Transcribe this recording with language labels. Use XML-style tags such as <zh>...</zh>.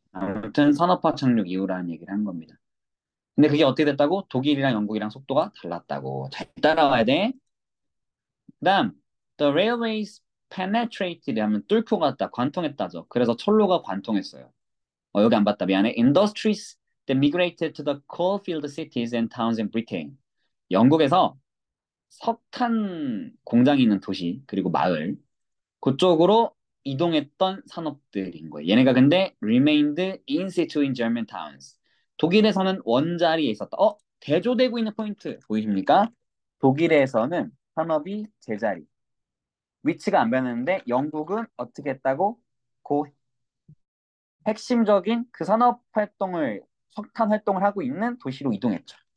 <ko>아무튼 산업화 착륙 이후라는 얘기를 한 겁니다. 근데 그게 어떻게 됐다고? 독일이랑 영국이랑 속도가 달랐다고. 잘 따라와야 돼. 그다음</ko> <en>the railways penetrated</en> <ko>하면 뚫고 갔다, 관통했다죠. 그래서 철로가 관통했어요. 여기 안 봤다. 미안해.</ko> <en>Industries that migrated to the coal-field cities and towns in Britain.</en> <ko>영국에서 석탄 공장이 있는 도시 그리고 마을 그쪽으로 이동했던 산업들인 거예요. 얘네가 근데</ko> <en>remained in situ in German towns.</en> <ko>독일에서는 원자리에 있었다. 대조되고 있는 포인트 보이십니까? 독일에서는 산업이 제자리. 위치가 안 변했는데 영국은 어떻게 했다고? 그 핵심적인 그 산업 활동을 석탄 활동을 하고 있는 도시로 이동했죠.</ko>